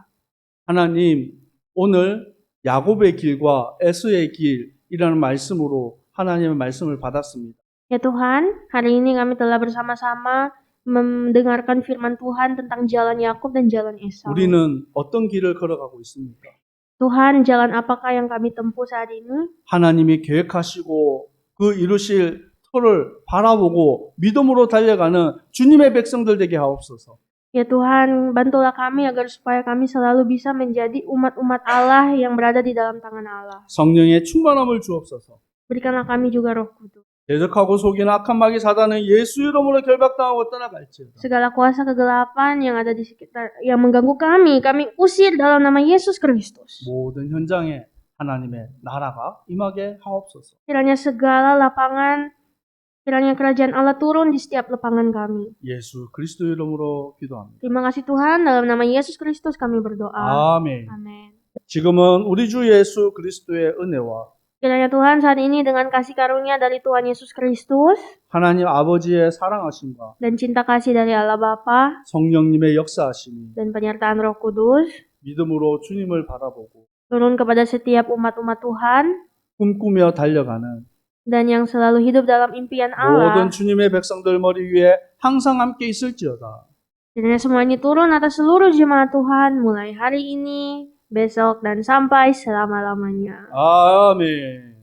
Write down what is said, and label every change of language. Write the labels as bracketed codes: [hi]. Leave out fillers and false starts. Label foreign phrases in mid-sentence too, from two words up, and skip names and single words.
[ko] 하나님, 오늘 야곱의 길과 에서의 길이라는 말씀으로 하나님의 말씀을 받았습니다. [id] Ya Tuhan, hari ini kami telah bersama-sama mendengarkan firman Tuhan tentang jalan Yakub dan jalan Esau. [ko] 우리는 어떤 길을 걸어가고 있습니까? [id] Tuhan, jalan apakah yang kami tempuh saat ini? [ko] 하나님이 계획하시고 그 이루실 터를 바라보고 믿음으로 달려가는 주님의 백성들 되게 하옵소서. [id] Ya Tuhan, bantulah kami agar supaya kami selalu bisa menjadi umat-umat Allah yang berada di dalam tangan Allah. [ko] 성령의 충만함을 주옵소서. [id] Berikanlah kami juga Roh Kudus. [ko] 대적하고 속이는 악한 마귀 사단은 예수 이름으로 결박당하고 떠나갈지어다. [id] Segala kuasa kegelapan yang ada di sekitar yang mengganggu kami usir dalam nama Yesus Kristus. [ko] 모든 현장에 하나님의 나라가 임하게 하옵소서. [id] Kiranya segala lapangan, kiranya kerajaan Allah turun di setiap lapangan kami. [ko] 예수 그리스도 이름으로 기도합니다. [id] Terima kasih Tuhan, dalam nama Yesus Kristus kami berdoa. [ko] 아멘. [id] Amin. [ko] 지금은 우리 주 예수 그리스도의 은혜와 [id] Kiranya Tuhan saat ini dengan kasih karunia dari Tuhan Yesus Kristus [ko] 하나님 아버지의 사랑하심과 [id] dan cinta kasih dari Allah Bapa [ko] 성령님의 역사하심이 [id] dan penyertaan Roh Kudus [ko] 믿음으로 주님을 바라보고 [id] turun kepada setiap umat-umat Tuhan [ko] 꿈꾸며 달려가는 [id] dan yang selalu hidup dalam impian Allah. [ko] 모든 주님의 백성들 머리 위에 항상 함께 있을지어다. [id] Kiranya semua ini turun atas seluruh jemaat Tuhan mulai hari ini, besok, dan sampai selama-lamanya. [ko] 아멘.